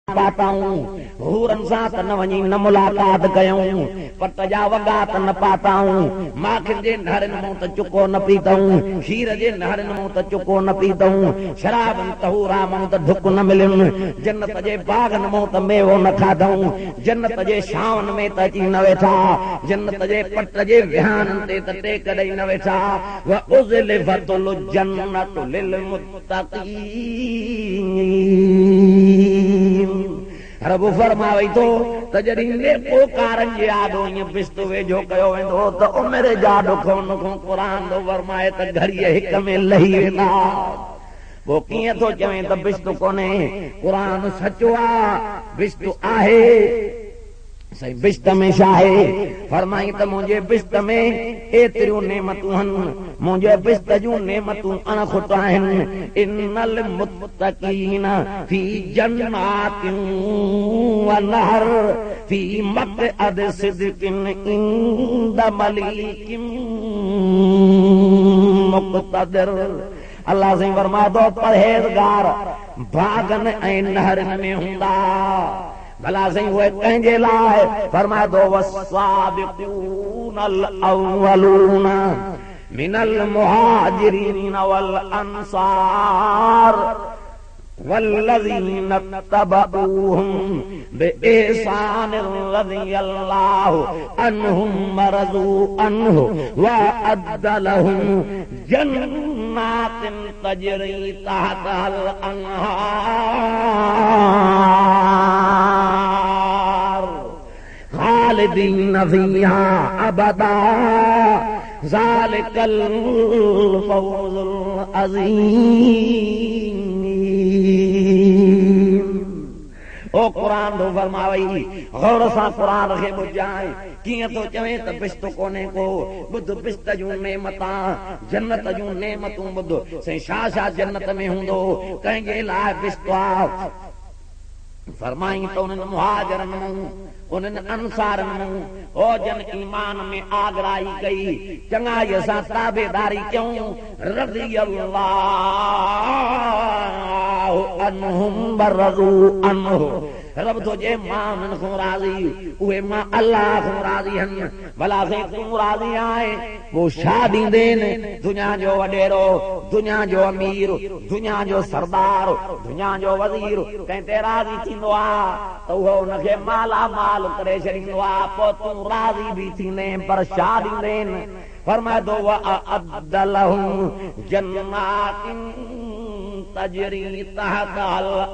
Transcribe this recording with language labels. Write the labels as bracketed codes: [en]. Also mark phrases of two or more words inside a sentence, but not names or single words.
[sd] पाताऊं हूरन सां त न वञी न मुलाक़ात कयूं पट जा वॻा त न पाताऊं माखिन जे नहरनि मूं त चुको न पीतऊं खीर जे नहरनि मूं त चुको न पीतऊं शराबनि तहूरा मूं त ढुक न मिलियुनि जन्नत जे बागनि मूं त मेवो न खाधऊं जन्नत जे छांवनि में त अची न वेठा जन्नत जे पट जे विहाननि ते त टेक ॾेई न वेठा [ar] وأزلفت الجنة لل [sd] मुत्तक़ीन रब फरमावे थो त जॾहिं नेकोकारनि जे आॾो ईअं बिस्त वेझो कयो वेंदो त उमिरि जा ॾुख उन खां क़ुर थो फरमाए त घड़ीअ हिक में लही वेंदा पोइ कीअं थो चवे त बिस्त कोन्हे क़ुर सचो आहे बिस्त आहे सही बिस्त में छा आहे फरमाई त मुंहिंजे बिस्त में एतिरियूं नेमतूं आहिनि मुंहिंजे बिस्त जूं नेमतूं अणखुट आहिनि [ar] إن المتقين في جنات ونهر في مقعد صدق عند مليك [sd] मुक़तदिर अल्लाह से फरमाए थो परहेज़गार बागन ऐं नहरनि में हूंदा भला सही उहे कंहिंजे लाइ फरमाए थो [ar] والسابقون الأولون من المهاجرين والأنصار والذين اتبعوهم بإحسان رضي الله عنهم ورضوا عنه وأعد لهم جنات تجري تحت الأنهار خالدين فيها أبدا ذلك الفوز العظيم [sd] ओ कुरान तो फरमावई गौर सां कुरान खे ॿुधाए कीअं थो चवे त बिस्त कोन्हे को ॿुध बिस्त जूं नेमतां जन्नत जूं नेमतूं ॿुध साईं छा छा जन्नत में हूंदो कंहिंजे लाइ बिस्त आहे फरमाई त उन्हनि मुहाजिरनि मूं उन्हनि अंसारनि मूं ओ जन ईमान में आगराई कई चङाईअ सां ताबेदारी कयूं [ar] رضي الله عنهم ورضوا عنه [sd] रब तो जे मां उन्हनि खां राज़ी उहे मां अल्लाह खां राज़ी आहिनि भला से तूं राज़ी आहे पोइ छा ॾींदेनि दुनिया जो वॾेरो दुनिया जो अमीर दुनिया जो सरदार दुनिया जो वज़ीर कंहिं ते राज़ी थींदो आहे त उहो उनखे माला माल करे छॾींदो आहे पोइ तूं राज़ी बि थींदे पर छा ॾींदेनि फरमाए थो [ar] وأعد لهم جنات تجري تحت